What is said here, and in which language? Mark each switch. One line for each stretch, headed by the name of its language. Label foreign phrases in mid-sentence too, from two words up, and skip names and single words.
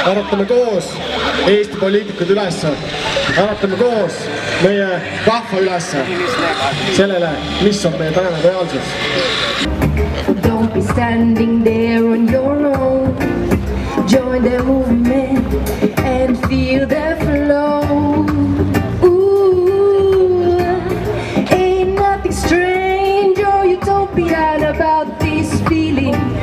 Estonian: äratame koos Eesti poliitikud ülesse, äratame koos meie rahva ülesse sellele, mis on meie tänane reaalsus.
English: Don't be standing there on your own. Join the movement and feel the flow. Ooh, ain't nothing strange or utopian about this feeling.